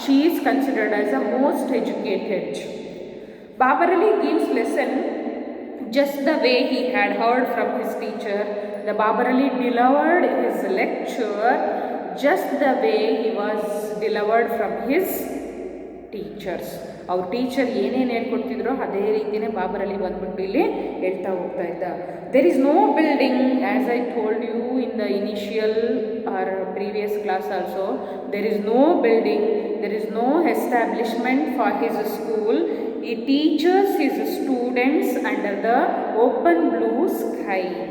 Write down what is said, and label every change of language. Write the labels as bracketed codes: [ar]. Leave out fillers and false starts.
[en] She is considered as the most educated. Babarali gives lesson just the way he had heard from his teacher. The Babarali delivered his lecture just the way he was delivered from his teachers. [kn] ಅವ್ರ teacher ಏನೇನು ಹೇಳ್ಕೊಡ್ತಿದ್ರೋ ಅದೇ ರೀತಿಯೇ ಬಾಬರಲ್ಲಿ ಬಂದ್ಬಿಟ್ಟು ಇಲ್ಲಿ ಹೇಳ್ತಾ ಹೋಗ್ತಾ ಇದ್ದ. [en] There is no building, as I told you in the initial or previous class also, there is no building, there is no establishment for his school. He teaches his students under the open blue sky.